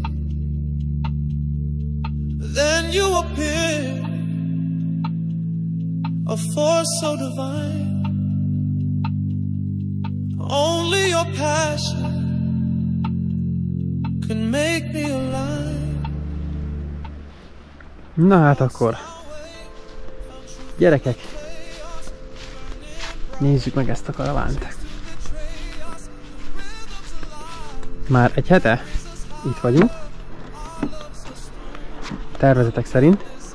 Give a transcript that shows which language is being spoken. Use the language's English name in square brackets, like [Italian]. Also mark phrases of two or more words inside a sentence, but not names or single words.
[English] Then you appeared, a force so divine. Only your passion can make me alive. [Hungarian] Na hát akkor, gyerekek, nézzük meg ezt a karavánt. Már egy hete itt vagyunk, tervezetek szerint.